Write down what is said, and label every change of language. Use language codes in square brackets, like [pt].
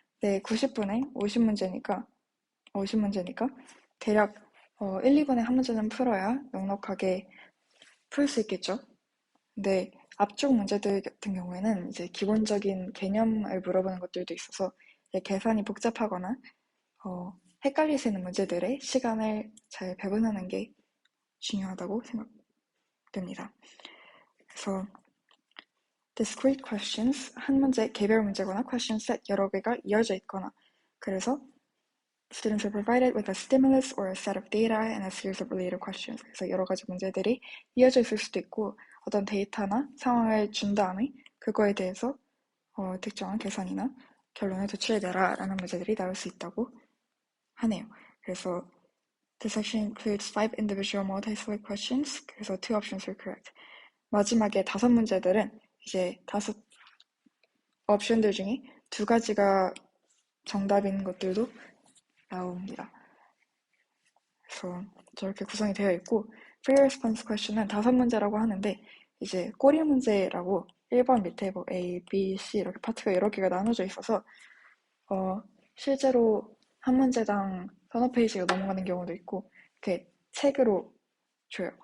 [ko] 네, 90분에 50문제니까 대략 1, 2분에 한 문제는 풀어야 넉넉하게 풀 수 있겠죠. 근데 앞쪽 문제들 같은 경우에는 이제 기본적인 개념을 물어보는 것들도 있어서 계산이 복잡하거나 헷갈릴 수 있는 문제들의 시간을 잘 배분하는 게 중요하다고 생각됩니다. 그래서 [en] discrete questions, [ko] 한 문제, 개별 문제거나 [en] question set [ko] 여러 개가 이어져 있거나, 그래서 [en] students are provided with a stimulus or a set of data and a series of related questions. 그래서 여러 가지 문제들이 이어져 있을 수도 있고 어떤 데이터나 상황을 준 다음에 그거에 대해서 특정한 계산이나 결론을 도출해내라 라는 문제들이 나올 수 있다고 하네요. [ko] 그래서 [en] this section includes 5 individual multi-select questions. [ko] 그래서 [en] 2 options are correct. [ko] 마지막에 5문제들은 이제 5 옵션들 중에 2가지가 정답인 것들도 나옵니다. 그래서 저렇게 구성이 되어 있고 free response question은 5문제라고 하는데 이제 꼬리 문제라고 1번 밑에 뭐 A, B, C 이렇게 파트가 여러 개가 나눠져 있어서 실제로 한 문제당 서너 페이지가 넘어가는 경우도 있고 이렇게 책으로 줘요.